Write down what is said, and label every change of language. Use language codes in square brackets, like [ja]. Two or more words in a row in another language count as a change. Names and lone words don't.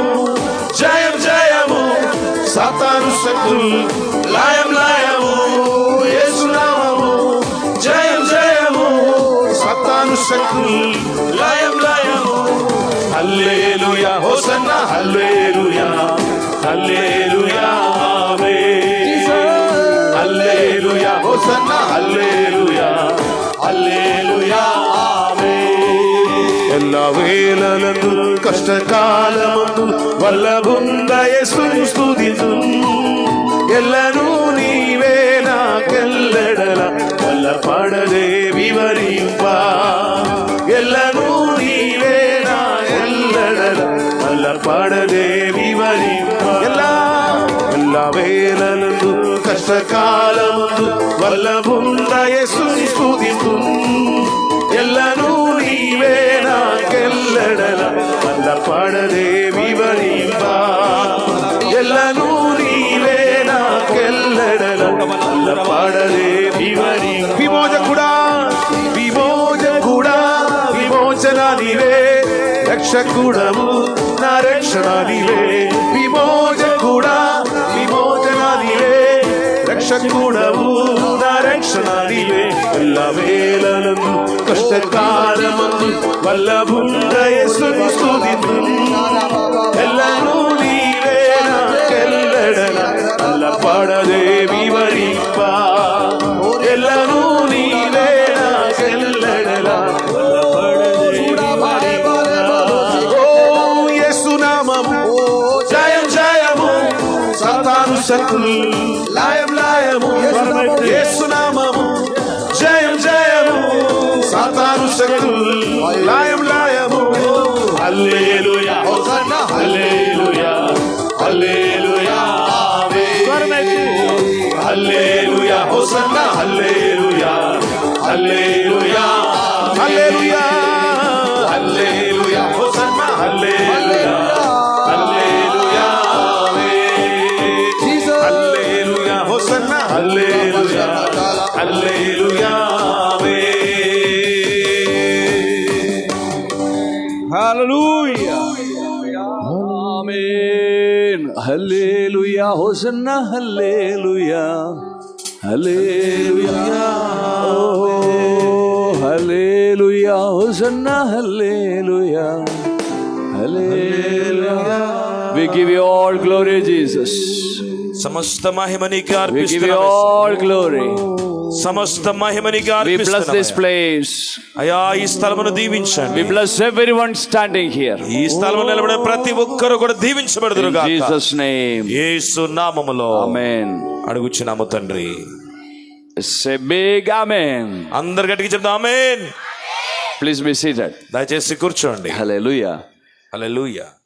[te] జయం జయము సాతాను శక్తుల్ లయం లయము యేసునామము జయం జయము సాతాను శక్తుల్ లయం లయము హల్లెలూయా హోసన్నా హల్లెలూయా హల్లెలూయా ఆమేన్ హల్లెలూయా హోసన్నా హల్లెలూయా హల్లెలూయా ఎల్ల వేళలందు కష్టకాలమందు వల్లభుంద యేసుని స్తుతిసు ఎల్లనూ నీవే నాకెల్లడల వల్ల పడదే వివరింప ఎల్లనూ నీవే నా ఎల్లడల వల్ల పడదే వివరింప ఎల్ల వేళలందు కష్టకాలమందు వల్లభుంద యేసుని స్తుతిసు ಎಲ್ಲನೂ నీవే నాకెల్లడల వల్ల పడదే వివరింప ఎల్లనూ నీవే నాకెల్లడల వల్ల పడదే వివరింప విమోచకుడా విమోచకుడా విమోచన నీవే రక్షకుడము నా రక్షణ నీవే విమోచకుడా విమోచన నీవే రక్షకుడవు నా రక్షణ నీవే ఎల్ల వేళలందు కష్టకాలమందు వల్లభుంద యేసుని స్తుతిసు ఎల్లనూ నీవే నాకెల్లడల అల్ల పడదే వివరింప ఎల్లనూ నీవే నాకెల్లడల అల్ల పడదే వివరింప ఓ యేసునామము జయం జయము సాతాను శక్తుల్ లయం లయము యేసునామము జయం జయము సాతాను శక్తుల్ లయం లయము హల్లెలూయా హోసన్నా హల్లెలూయా హల్లెలూయా ఆమేన్ హల్లెలూయా హోసన్నా హల్లెలూయా హల్లెలూయా హల్లెలూయా హల్లెలూయా హోసన్నా హల్లెలూయా హల్లెలూయా హల్లెలూయా హోసన్నా హల్లెలూయా హల్లెలూయా [en] Hallelujah. Amen. Hallelujah. Hosanna. Hallelujah. Hallelujah. Oh. Hosanna, hallelujah, hallelujah. We give you all glory, Jesus. [te] సమస్త మహిమ నీకే [en] We give you [te] అర్పిస్తున్నాము. [en] all glory. [te] సమస్త మహిమ నీకే [en] We bless this [te] అర్పిస్తున్నాము. [en] place. [te] అయ్యా ఈ స్థలమును దీవించండి. [en] We bless everyone standing here. [te] ఈ స్థలములో నిలబడిన ప్రతి ఒక్కరు కూడా దీవించబడుదురు [en] In [te] గాక. [en] Jesus' name. [te] యేసు నామములో [en] Amen. [te] అడుగుచున్నాము తండ్రి. [en] Say big amen. [te] అందరు గట్టిగా చెప్తాం ఆమేన్. [en] Please be seated. [te] దయచేసి కూర్చోండి. [en] Hallelujah. [te] హల్లెలూయా.